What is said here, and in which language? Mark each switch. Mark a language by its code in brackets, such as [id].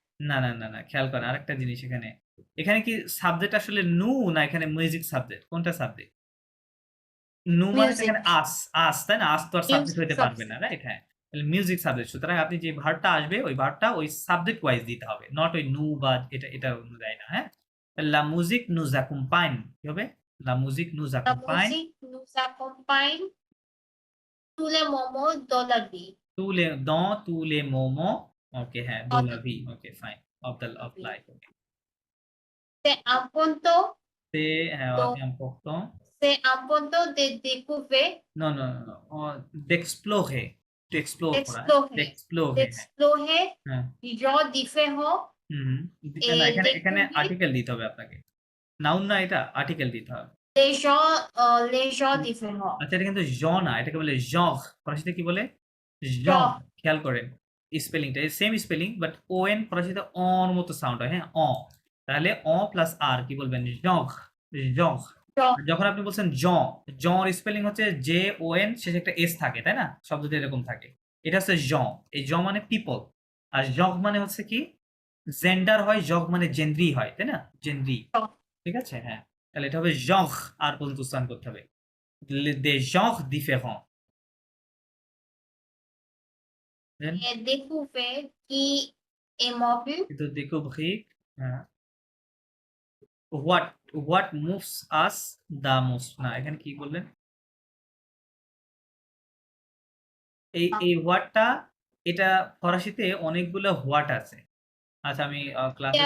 [bn] না। খেয়াল করেন আরেকটা জিনিস এখানে। এখানে কি সাবজেক্ট আসলে নু না এখানে মিউজিক সাবজেক্ট? কোনটা সাবজেক্ট? নু মানে তো এখানে [fr] musique, [bn] আস, তাই না? আস তো আর সাবজেক্ট [fr] musique [bn] হইতে পারবে না, [en] subject. [bn] রাইট? হ্যাঁ। তাহলে মিউজিক সাবজেক্ট। সুতরাং আপনি যে ভার্বটা আসবে ওই ভার্বটা ওই সাবজেক্ট ওয়াইজ দিতে হবে। নট ওই নু বা এটা অনুযায়ী না, হ্যাঁ? [fr] La musique nous accompagne কি হবে? La musique nous La accompagne musique nous accompagne tous les moments de la vie. dans tous les moments ওকে হ্যাঁ, de On la est [bn] vie okay fine of [fr] vie. [en] life okay. [fr] C'est important C'est হ্যাঁ, de, important c'est important de découvrir, [en] no. [fr] d'explorer [en] to explore [fr] করা, হ্যাঁ? d'explorer, d'explorer হ্যাঁ, d'explorer [bn] হ্যাঁ। [fr] des gens différents [bn] হুম। না [fr] et [bn] এখানে [fr] découvrir [bn] article দিতে হবে আপনাকে। নাউন না এটা আর্টিকেল দিতে হবে। [fr] les gens [bn] হুম। [fr] différents. [bn] আচ্ছা এটা কিন্তু না এটাকে বলে genre ফরাসিতে কি বলে? [fr] genre Genre, [bn] খেয়াল করেন স্পেলিংটা সেম স্পেলিং বাট ওএন ফরাসিতে অর মতো সাউন্ড হয়, হ্যাঁ? তাহলে প্লাস আর কি বলবেন? genre genre [fr] genre, [bn] যখন আপনি বলছেন জন, জঁর স্পেলিং হচ্ছে জেওএন শেষে একটা এস থাকে, তাই না? শব্দটা এরকম থাকে। এটা হচ্ছে জন। এই জ মানে পিপল। আর জগ মানে হচ্ছে কি? জেন্ডার হয়, জগ মানে জেন্ড্রি হয়, তাই না? জেন্ড্রি। [fr] genre. [bn] ঠিক আছে? হ্যাঁ। তাহলে এটা হবে জঁর আর পর্যন্ত উচ্চারণ করতে হবে। [fr] des genres différents দেন Et découvrir qui est mobile, [bn] কিন্তু découvrir হ্যাঁ, [en] what moves us the most [bn] না এখানে কি বললেন? এই হোয়াটটা এটা ফরাসিতে অনেকগুলো হোয়াট আছে। আচ্ছা আমি ক্লাসে